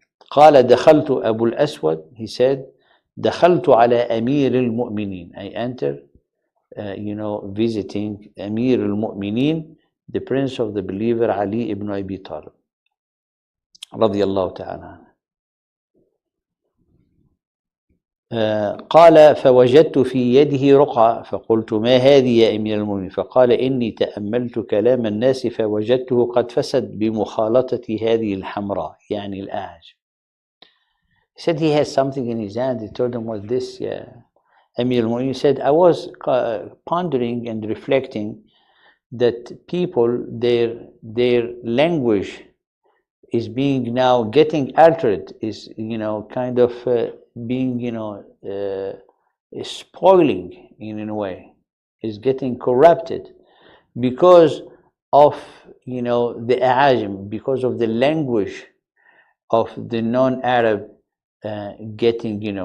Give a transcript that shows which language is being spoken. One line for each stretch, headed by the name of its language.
Arabic: قال دخلت أبو الأسود,
English: he said
Arabic: دخلت على أمير المؤمنين,
English: I entered visiting
Arabic: أمير المؤمنين,
English: the prince of the believer Ali ibn Abi Talib
Arabic: رضي الله تعالى عنه. قال فوجدت في يده رقعة فقلت ما هذه يا أمير المؤمنين؟ فقال إني تأملت كلام الناس فوجدته قد فسد بمخالطة هذه الحمراء, يعني الأعج.
English: He said he has something in his hand. He told him, what's this? Yeah. Amir al-Mu'minin said, I was pondering and reflecting that people, their language is being now getting altered, is kind of being is spoiling in a way, is getting corrupted because of the A'ajim, because of the language of the non-Arab getting